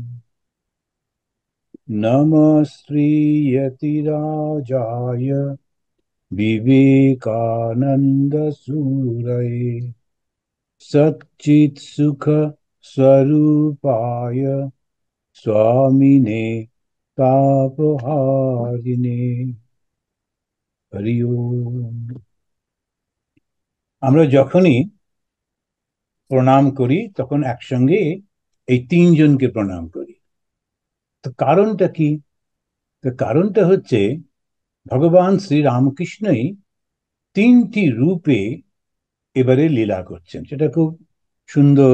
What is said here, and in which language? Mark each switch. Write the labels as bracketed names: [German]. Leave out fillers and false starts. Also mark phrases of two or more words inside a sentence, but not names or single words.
[Sanskrit] नमः श्रीयतिराजाय विवेकानन्दसूरये सच्चित्सुख स्वरूपाय स्वामिने तापहारिणे। [Bangla] হরি ওম। আমরা যখনই প্রণাম করি তখন একসঙ্গে এই তিনজনকে প্রণাম করি। তো কারণটা কি? তো কারণটা হচ্ছে ভগবান শ্রী রামকৃষ্ণই তিনটি রূপে এবারে লীলা করছেন, সেটা খুব সুন্দর।